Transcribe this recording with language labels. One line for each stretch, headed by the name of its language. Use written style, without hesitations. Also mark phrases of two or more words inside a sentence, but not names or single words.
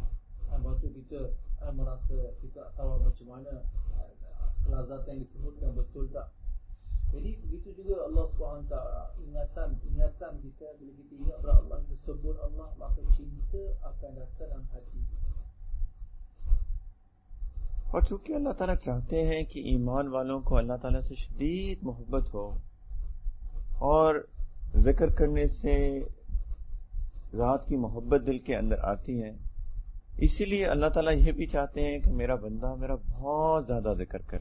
Malay: Patut kita merasa, kita tahu macam mana kelazatan yang disebutkan betul tak. Jadi begitu juga Allah SWT, ingatan kita, bila kita ingat pada Allah, kita sebut Allah, maka cinta akan datang dalam hati kita.
Urdu: اور چونکہ اللہ تعالیٰ چاہتے ہیں کہ ایمان والوں کو اللہ تعالیٰ سے شدید محبت ہو، اور ذکر کرنے سے ذات کی محبت دل کے اندر آتی ہے، اسی لیے اللہ تعالیٰ یہ بھی چاہتے ہیں کہ میرا بندہ میرا بہت زیادہ ذکر کرے.